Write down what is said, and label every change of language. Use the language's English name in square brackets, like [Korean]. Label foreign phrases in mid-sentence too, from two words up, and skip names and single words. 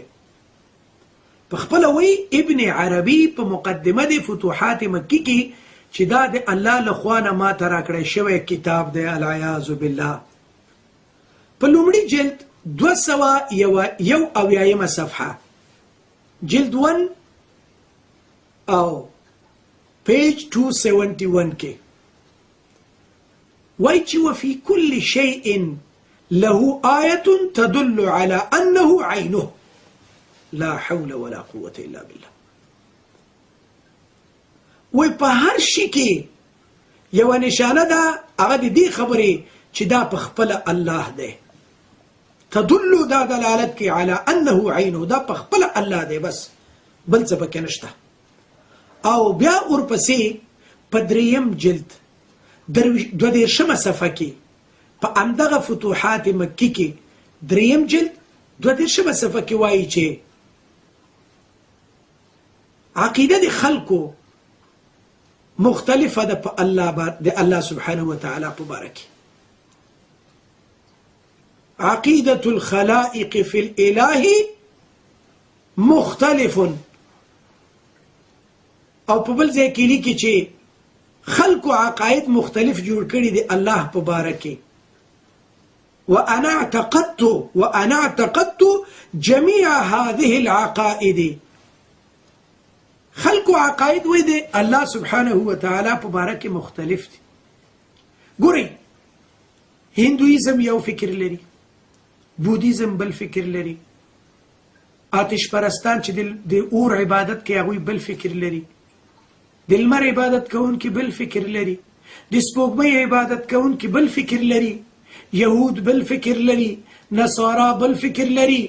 [Pashto] په خپل وی ابن عربي په مقدمه د فتوحات مکی کې چې دا د الله لخوا نه ماته راکړی شوی کتاب دی [Arabic] العیاذ بالله. [Pashto] په لومړي جلد 201 صفحه جلد 1 او پیج 271 کې وایي چې [Arabic] وفي كل شيء له آية تدل على أنه عينه لا حول ولا قوة إلا بالله. [Pashto] وی په هر شي کې یو نشانه ده هغه د دې خبرې چې دا په خپل الله دی. تدل دا دلالت کوي [Arabic] على انه عینه [Pashto] دا په خپل الله دی بس بل څه پکې نشته. او بیا ورپسې په 3 جلد 22 صفحه کې په همدغه فتوحات مکی کې 3 جلد 22 صفحه کې وایي چې عقیده د خلکو مختلفه ده په [Arabic] الله سبحانه وتعالى [Pashto] په باره کې. [Arabic] عقيدة الخلائق في الإله مختلف. [Pashto] او په بل ځای کې لیکي چې خلکو عقاید مختلف جوړ کړي دي الله په باره کې. [Arabic] وأنا اعتقدت جميع هذه العقائد. [Pashto] خلکو عقاید وې دي [Arabic] الله سبحانه وتعالى [Pashto] په باره کې مختلف دي. ګورئ هندویزم یو فکر لري، بودیزم بل فکر لري، آتش پرستان چې د اور عبادت کوي هغوی بل فکر لري، د لمر عبادت کوونکي بل فکر لري، د سپوږمۍ عبادت کوونکي بل فکر لري، یهود بل فکر لري، نصارا بل فکر لري.